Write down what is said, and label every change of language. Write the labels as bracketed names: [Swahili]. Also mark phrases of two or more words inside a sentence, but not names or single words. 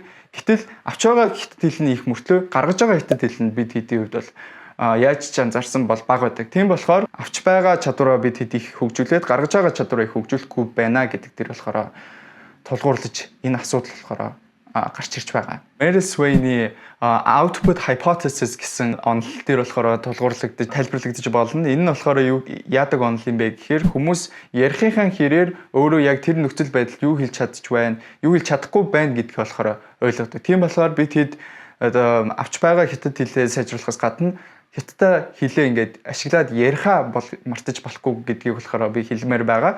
[Mongolian] Гэтэл авч байгаа хятад хэлний их мөртлөө гаргаж байгаа хятад хэлний бид хэдийн үед бол яаж ч анзаарсан бол бага байдаг. Тийм болохоор авч байгаа чадвараа бид хэд их хөгжүүлээд гаргаж байгаа чадвараа их хөгжүүлэхгүй байна гэдэг дээр болохоор тулгуурлаж энэ асуудал болохоор гарч ирж байгаа. Meryl Sweeney [English] output hypothesis [Mongolian] гэсэн онол дээр болохоор тулгуурлагдаж тайлбарлагдаж болно. Энэ нь болохоор юу яадаг онол юм бэ гэхээр хүмүүс ярихынхаа хэрээр өөрөө яг тэр нөхцөл байдалд юу хэлж чадчих байна, юу хэлж чадахгүй байна гэдгийг болохоор ойлгодог. Тийм болохоор бид хэд одоо авч байгаа хятад хэлээ сайжруулахаас гадна хятад хэлээ ингээд ашиглаад ярихаа мартаж болохгүй гэдгийг болохоор би хэлмээр байгаа.